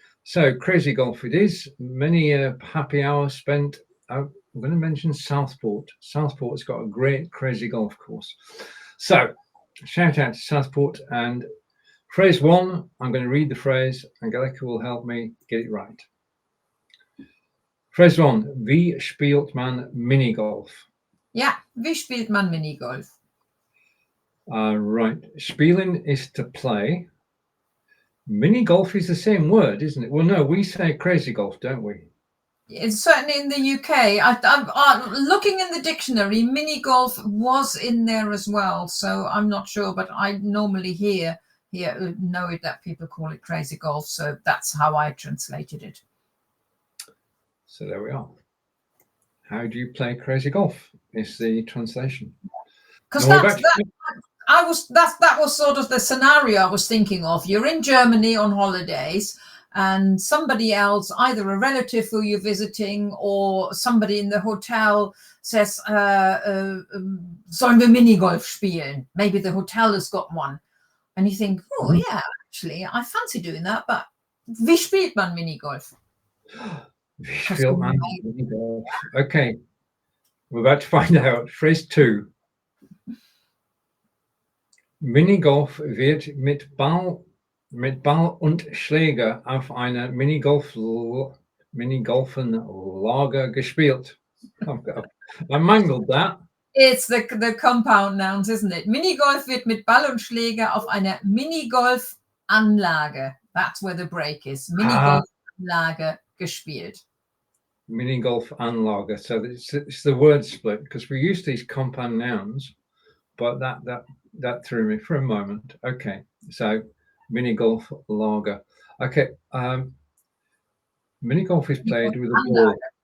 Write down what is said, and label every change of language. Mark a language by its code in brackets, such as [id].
[en] So crazy golf it is. Many happy hours spent. I'm going to mention Southport. Southport's got a great crazy golf course. So shout out to Southport. And phrase 1, I'm going to read the phrase. Angelika will help me get it right. Phrase 1, [de] wie spielt man Minigolf? Yeah, wie spielt man Minigolf? [en] Right, spielen is to play. Minigolf is the same word, isn't it? Well, no, we say crazy golf, don't we? It's certainly in the UK. I'm looking in the dictionary. Mini golf was in there as well, so I'm not sure. But I normally know it that people call it crazy golf, so that's how I translated it. So there we are. How do you play crazy golf? Is the translation? Because that was sort of the scenario I was thinking of. You're in Germany on holidays, and somebody else, either a relative who you're visiting or somebody in the hotel, says, [de] sollen wir Minigolf spielen? [en] Maybe the hotel has got one. And you think, oh, yeah, actually, I fancy doing that, but [de] wie spielt man Minigolf? Wie spielt man Minigolf? [en] Okay, we're about to find out. Phrase 2. [de] Minigolf wird mit Ball und Schläger auf einer Minigolfanlage gespielt. [en] I mangled that. It's the compound nouns, isn't it? [de] Minigolf wird mit Ball und Schläger auf einer Minigolfanlage. [en] That's where the break is. [de] Minigolfanlage gespielt. [en] Minigolfanlage. So it's the word split, because we use these compound nouns, but that that threw me for a moment. Okay, so Minigolfanlage. Okay, Minigolf is played with a ball.